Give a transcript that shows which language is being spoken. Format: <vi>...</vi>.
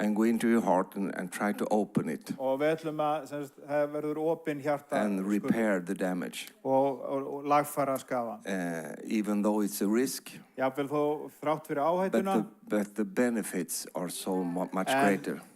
<en>and go into your heart and try to open it</en> <is>Og við ætlum að, það verður opin hjarta</is> <en>and repair the damage.</en> <is>og lagfæra skaðan.</is> <en>Even though it's a risk,</en> <is>Jafnvel þó þrátt fyrir áhættuna,</is> <en>but the benefits are so much greater.</en>